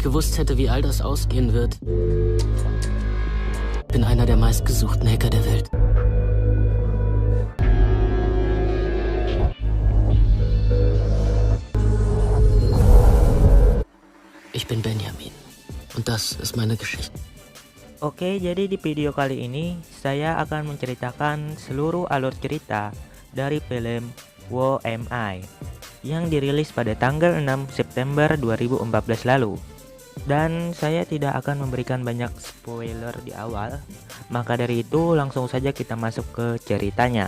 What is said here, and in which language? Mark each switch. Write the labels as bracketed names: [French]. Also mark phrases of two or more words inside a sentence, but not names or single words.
[German] gewusst hätte, wie all das ausgehen wird. Bin einer der meistgesuchten Hacker der Welt. Ich bin Benjamin. Und das ist meine Geschichte. [Indonesian] Oke, jadi di video kali ini saya akan menceritakan seluruh alur cerita dari film Who Am I yang dirilis pada tanggal 6 September 2014 lalu. Dan saya tidak akan memberikan banyak spoiler di awal, maka dari itu langsung saja kita masuk ke ceritanya.